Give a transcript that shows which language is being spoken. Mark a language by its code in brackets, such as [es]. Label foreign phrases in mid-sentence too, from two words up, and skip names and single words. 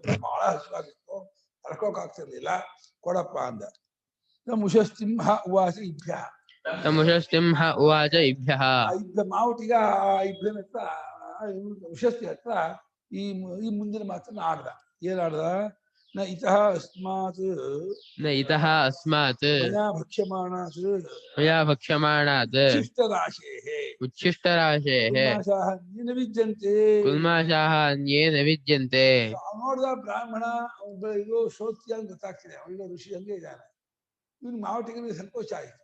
[kn] ಬಹಳ ಹಸುವಾಗಿತ್ತು, ತಡ್ಕೋಕಾಗ್ತಿರ್ಲಿಲ್ಲ. ಕೊಡಪ್ಪ ಅಂದ. [sa] ಮುಷಸ್ತಿಂಹ ಉವಾಚ ಇಭ್ಯ. ಮುಷಸ್ತಿಂಹ ಉವಾಚ ಇಭ್ಯ. [kn] ಇದ್ದ ಮಾವುಟಿಗ ಇಬ್ಬನ ಹತ್ರ, ಉಷಸ್ತಿ ಹತ್ರ ಈ ಮುಂದಿನ ಮಾತನ್ನ ಆಡ್ದ. ಏನಾಡ್ದ? [sa] ನ ಇತಃ ಅಸ್ಮಾತ್ ಮಯಾ ಭಕ್ಷ್ಯಮಾಣಾತ್ ಉಚ್ಛಿಷ್ಟರಾಶೇಃ ನ ವಿದ್ಯಂತೆ. ಕುಲ್ಮಾಷಾಃ ನ ವಿದ್ಯಂತೆ. [kn] ನೋಡ್ದ ಬ್ರಾಹ್ಮಣ ಇದು ಶ್ರೋತ್ರಿಯ ಅಂತ ಗೊತ್ತಾಗ್ತಿದೆ, ಒಳ್ಳೆ ಋಷಿ ಹಂಗೆ ಇದ್ದಾನೆ. ಇವನು ಮಾವಟಿಗೆ ಸಂಕೋಚ ಆಯ್ತು.